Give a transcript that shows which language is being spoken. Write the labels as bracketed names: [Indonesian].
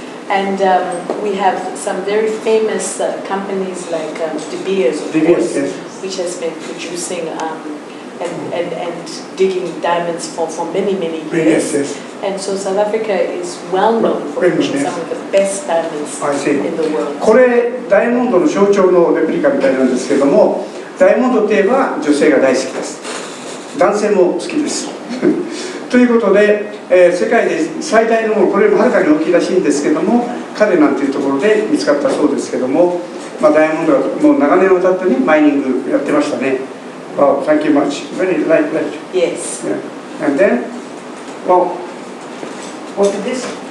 [English] And we have some very famous companies like De Beers, of course, which has been producing and digging diamonds for many, many years. And so South Africa is well known for producing some of the best diamonds in the world. [Japanese] これダイヤモンドの象徴のレプリカみたいなんですけども、ダイヤモンドといえば女性が大好きです。男性も好きです。ということで、世界で最大のもの、これよりもはるかに大きいらしいんですけども、カレナンというところで見つかったそうですけども、ダイヤモンドはもう長年にわたってね、マイニングやってましたね。 [English] Wow, thank you much. Very light. Yes. Yeah. And then, well, what is this?